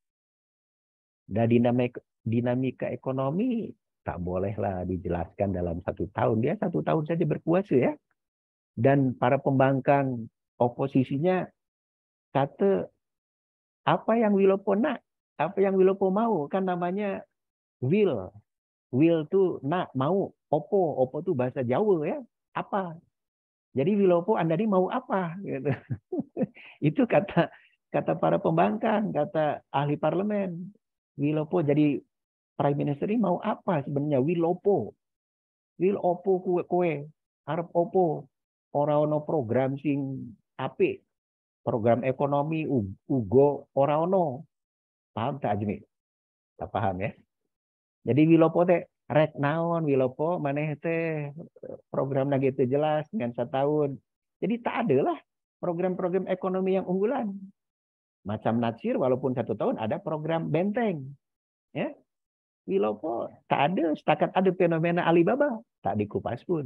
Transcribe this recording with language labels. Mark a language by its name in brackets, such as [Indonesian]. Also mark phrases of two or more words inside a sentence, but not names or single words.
[Malay] Dan dinamika ekonomi tak bolehlah dijelaskan dalam 1 tahun. Dia 1 tahun saja berkuasa ya. Dan para pembangkang oposisinya kata apa yang Wilopo nak, apa yang Wilopo mau, kan namanya will. Will tuh nak, mau, opo tuh bahasa Jawa ya, apa. Jadi Wilopo Anda ini mau apa? Gitu. Itu kata para pembangkang, kata ahli parlemen. Wilopo jadi [English] Prime Minister [Malay] ini mau apa sebenarnya? [Javanese] Wilopo kue, harap opo. Ora ono program sing apik. Program ekonomi ugo ora ono. [Malay] Paham tak Azmi? Tak paham ya. Jadi Wilopo [Sundanese] teh rek naon Wilopo maneh teh [Malay] program gitu jelas dengan 1 tahun. Jadi tak ada lah program-program ekonomi yang unggulan. Macam Natsir walaupun 1 tahun ada program benteng. Ya. Wilopo tak ada, setakat ada fenomena Alibaba, tak dikupas pun.